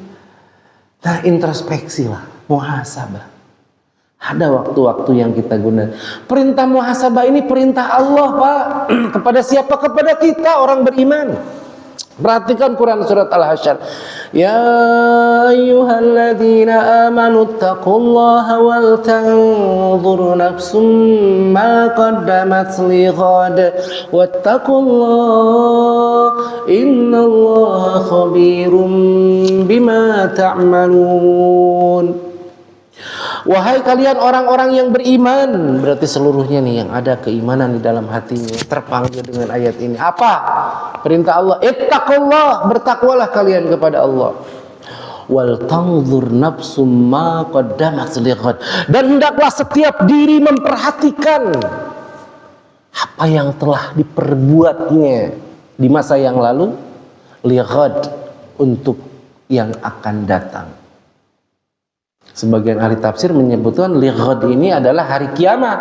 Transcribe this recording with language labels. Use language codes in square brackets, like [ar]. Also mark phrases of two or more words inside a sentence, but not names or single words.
[id] Nah, introspeksi lah, muhasabah. Ada waktu-waktu yang kita guna. Perintah muhasabah ini perintah Allah, Pak. Kepada siapa? Kepada kita orang beriman. Perhatikan Quran surat Al-Hasyr. [ar] يا أيها الذين آمنوا اتقوا الله ولتنظر نفس ما قدمت لغد واتقوا الله إن الله خبير بما تعملون. [id] Wahai kalian orang-orang yang beriman, berarti seluruhnya nih yang ada keimanan di dalam hatinya terpanggil dengan ayat ini. Apa? Perintah Allah, ittaqullah, bertakwalah kalian kepada Allah. [ar] ولتنظر نفس ما قدمت لغد, [id] dan hendaklah setiap diri memperhatikan apa yang telah diperbuatnya di masa yang lalu, lighad, untuk yang akan datang. Sebagian ahli tafsir menyebutkan lighad ini adalah hari kiamat.